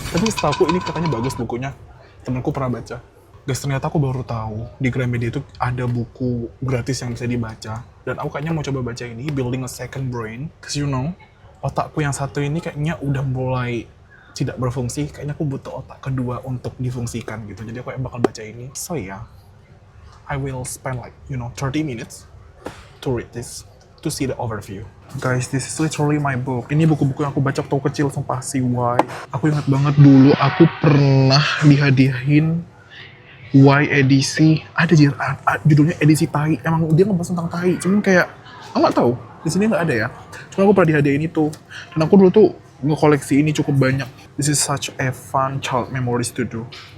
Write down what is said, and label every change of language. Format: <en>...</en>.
<id>Tapi setahu aku ini katanya bagus bukunya. Temenku pernah baca. Guys, ternyata aku baru tahu di Gramedia itu ada buku gratis yang bisa dibaca. Dan aku kayaknya mau coba baca ini, Building a Second Brain.</id> <en>Cause you know,</en> <id>otakku yang satu ini kayaknya udah mulai tidak berfungsi. Kayaknya aku butuh otak kedua untuk difungsikan gitu. Jadi aku bakal baca ini.</id> <en>So yeah, I will spend like, 30 minutes to read this, to see the overview. Guys, this is literally my book.</en> <id>Ini buku-buku yang aku baca waktu kecil, sumpah sih, why. Aku ingat banget dulu aku pernah dihadiahin Y edisi, ada judulnya edisi tai. Emang dia ngebahas tentang tai, cuman kayak aku nggak tahu di sini nggak ada ya. Cuma aku pernah dihadiahin itu, dan aku dulu tuh nge-koleksi ini cukup banyak.</id> <en>This is such a fun child memories to do.</en>